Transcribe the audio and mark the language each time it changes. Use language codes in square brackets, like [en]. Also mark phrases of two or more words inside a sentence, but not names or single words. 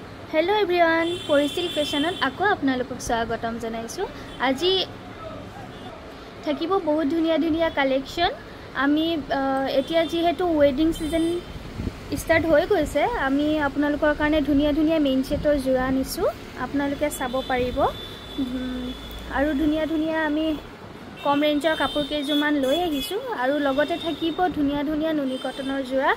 [en] hello everyone [as] পৰিছিল ফেশ্বনত আকৌ আপোনালোকক স্বাগতম জনাইছু। আজি থাকিব বহুত ধুনিয়া ধুনিয়া কালেকশন। আমি এতিয়া যেহেতু [en] wedding season start [as] হৈ গৈছে, আমি আপোনালোকৰ কাৰণে ধুনিয়া ধুনিয়া মেইন সেটৰ জোৰা আনিছো। আপোনালোকে চাব পাৰিব আৰু ধুনিয়া ধুনিয়া আমি কম ৰেঞ্জৰ কাপোৰ কেইজুমান লৈ আহিছো আৰু লগতে থাকিব ধুনিয়া ধুনিয়া নুনি কটনৰ জোৰা।